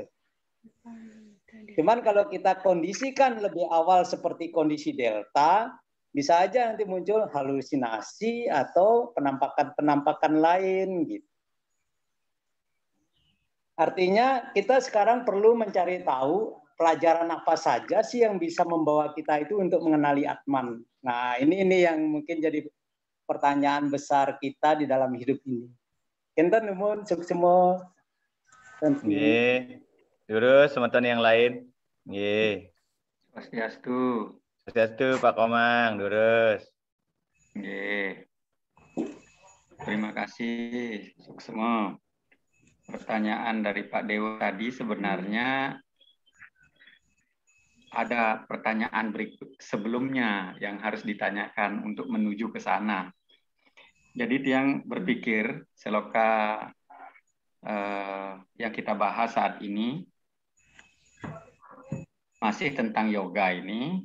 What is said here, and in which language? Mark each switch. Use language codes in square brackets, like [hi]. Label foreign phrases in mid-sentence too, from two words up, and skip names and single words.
[id] Cuman kalau kita kondisikan lebih awal seperti kondisi delta, bisa aja nanti muncul halusinasi atau penampakan lain gitu. Artinya kita sekarang perlu mencari tahu pelajaran apa saja sih yang bisa membawa kita itu untuk mengenali Atman. Nah, ini yang mungkin jadi pertanyaan besar kita di dalam hidup ini. [ban] Kinten numun suksemo. [id] Nggih. Terus semeton yang lain. Nggih. Swastiastu. Swastiastu Pak Komang, terus. Nggih. Terima kasih suksemo. Pertanyaan dari Pak Dewa tadi sebenarnya ada pertanyaan berikut sebelumnya yang harus ditanyakan untuk menuju ke sana. Jadi tiang berpikir seloka yang kita bahas saat ini masih tentang yoga ini.